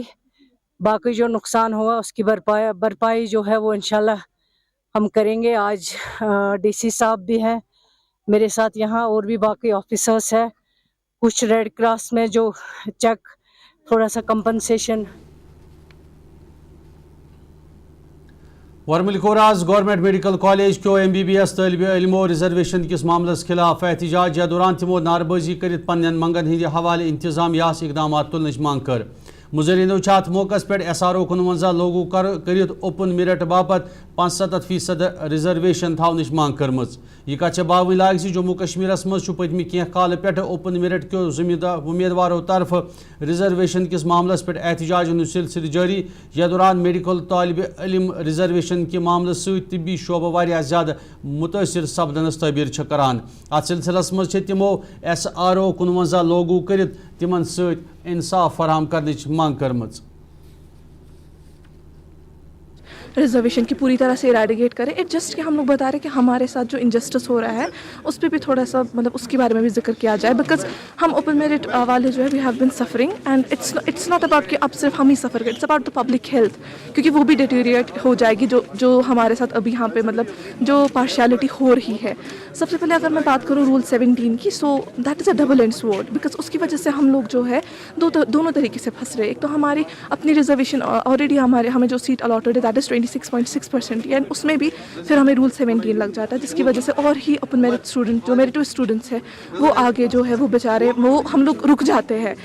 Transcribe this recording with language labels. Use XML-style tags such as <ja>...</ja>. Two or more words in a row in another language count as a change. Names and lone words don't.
<ur>باقی جو نقصان ہوا اس کی بھرپائی جو ہے وہ انشاءاللہ ہم کریں گے. آج ڈی سی صاحب بھی ہیں میرے ساتھ یہاں اور بھی باقی آفیسرس ہیں. کچھ ریڈ کراس میں جو چیک تھوڑا سا کمپنسیشن.</ur> <ks>ورمل کوراز گورنمنٹ میڈیکل کالج کیو MBBS طالب علمو ریزرویشن کس معاملس خلاف احتجاج. یا دوران تمو ناربازی کرت پنن منگن ہند حوالہ انتظامیہ اقدامات تلنچ مانگ کر. مظرینو ات موقع پہ SRO 51 لوگو کرت</ks> <en>open merit</en> <ks>باپت 75% ریزرویشن تھونچ مانگ کرم یہ کت باون لائق جموں کشمیرس مز پتمہ کی کال پہ</ks> <en>open merit</en> <ks>کیو امیدواروں طرف ریزرویشن کس معاملس پہ احتجاج ہند سلسلہ جاری یہ دوران میڈیکل طالب علم ریزرویشن کے معاملہ ست طبی شعبہ واریاہ زیادہ متاثر سپدنس تعبیر کران ات سلسلس مز تمو SRO 51 لوگو کرت تمن ست انصاف فراہم کرنچ مانگ کرمز</ks> <ur>ریزرویشن کی پوری طرح سے اریڈیکیٹ کریں.</ur> <en>it just</en> <ur>کہ ہم لوگ بتا رہے ہیں کہ ہمارے ساتھ جو انجسٹس ہو رہا ہے اس پہ بھی تھوڑا سا مطلب اس کے بارے میں بھی ذکر کیا جائے, بیکاز ہم</ur> <en>open merit</en> <ur>والے جو ہے</ur> <en>we have been suffering and it's not about</en> <ur>کہ اب صرف ہم ہی سفر کریں,</ur> <en>it's about the public health,</en> <ur>کیونکہ وہ بھی ڈیٹیریٹ ہو جائے گی جو ہمارے ساتھ ابھی یہاں پہ مطلب جو پارشیلٹی ہو رہی ہے. سب سے پہلے اگر میں بات کروں رول 17 کی,</ur> <en>so that is a double-edged sword,</en> <ur>بیکاز اس کی وجہ سے ہم لوگ جو ہے دونوں طریقے سے پھنس رہے. ایک تو ہماری اپنی ریزرویشن آلریڈی ہمیں جو سیٹ الاٹڈ ہے</ur> <en>that is</en> <ur>26.6%, اینڈ اس میں بھی پھر ہمیں رول 17 لگ جاتا ہے, جس کی وجہ سے اور ہی</ur> <en>open merit student</en> <ur>جو</ur> <en>merit students</en> <ur>ہیں وہ آگے جو ہے وہ بیچارے وہ ہم لوگ رک جاتے ہیں.</ur>